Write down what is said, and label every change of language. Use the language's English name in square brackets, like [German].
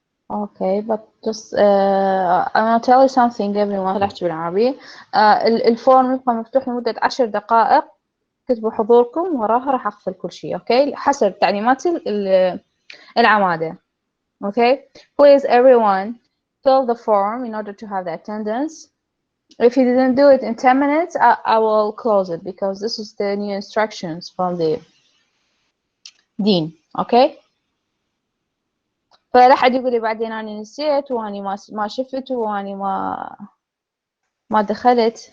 [English] Okay, but just I'm gonna tell you something everyone. [Arabic] راح أحكي بالعربي. الفورم يبقى مفتوح لمدة 10 دقائق. كتبوا حضوركم، وراها راح أقفل كل شيء. Okay, حسب تعليمات العمادة. [English] Okay, please everyone fill the form in order to have the attendance. If you didn't do it in 10 minutes, I will close it because this is the new instructions from the dean. Okay. [Arabic] فلا حد يقول لي بعدين أنا نسيت وأني ما شفت وأني ما دخلت.